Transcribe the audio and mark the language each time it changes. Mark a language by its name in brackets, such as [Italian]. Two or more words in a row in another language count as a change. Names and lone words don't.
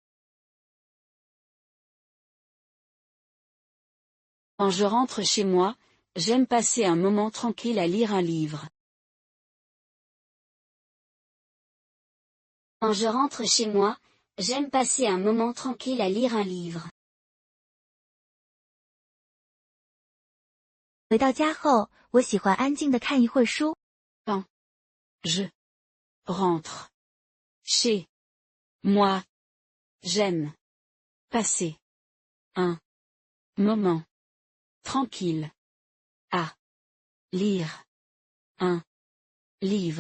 [French] Quand je rentre chez moi, j'aime passer un moment tranquille à lire un livre. Quand je rentre chez moi, j'aime passer un moment tranquille à lire un livre. [Chinese] 回到家后，我喜欢安静地看一会儿书。 [French] Je rentre chez moi. J'aime passer un moment tranquille à lire un livre.